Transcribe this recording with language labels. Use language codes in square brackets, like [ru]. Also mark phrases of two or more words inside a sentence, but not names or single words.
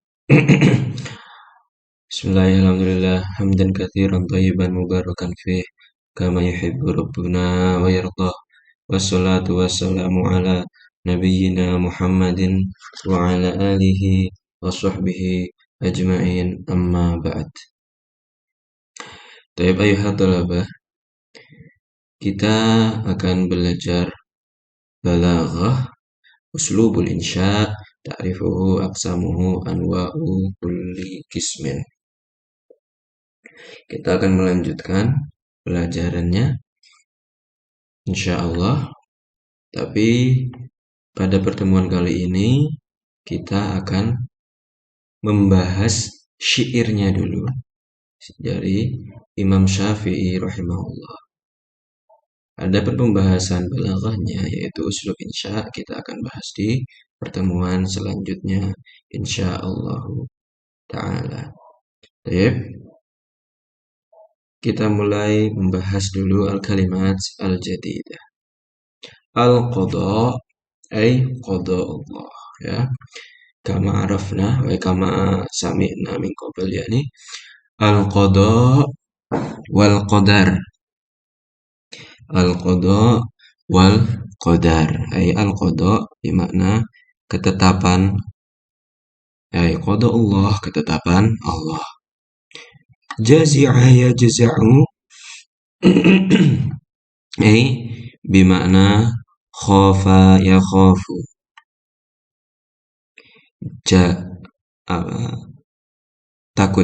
[ar] بسم الله الرحمن الرحيم. حمدا كثيرا طيبا مباركا فيه كما يحب ربنا ويرضى. والصلاة والسلام على نبينا محمد وعلى آله وصحبه أجمعين أما بعد. طيب أيها الطلبة, [id] kita akan belajar [ar] بلاغة، أسلوب الإنشاء, تعريفه أقسامه أنواع كل قسم. [id] Kita akan melanjutkan pelajarannya insyaallah. Tapi pada pertemuan kali ini kita akan membahas syairnya dulu dari Imam Syafi'i rahimahullah. Adapun pembahasan balaghahnya yaitu uslub insya kita akan bahas di pertemuan selanjutnya [ar] إن شاء الله تعالى. [id] Baik. Kita mulai membahas dulu [ar] الكلمات الجديدة. القضاء أي قضاء الله، يا. كما عرفنا وكما سمعنا من قبل، يعني القضاء والقدر. القضاء والقدر أي القضاء [id] bermakna ketetapan, [ar] أي قضاء الله, [id] ketetapan Allah. [ar] جزع يجزع أي بمعنى خاف يخاف. [id] Takut.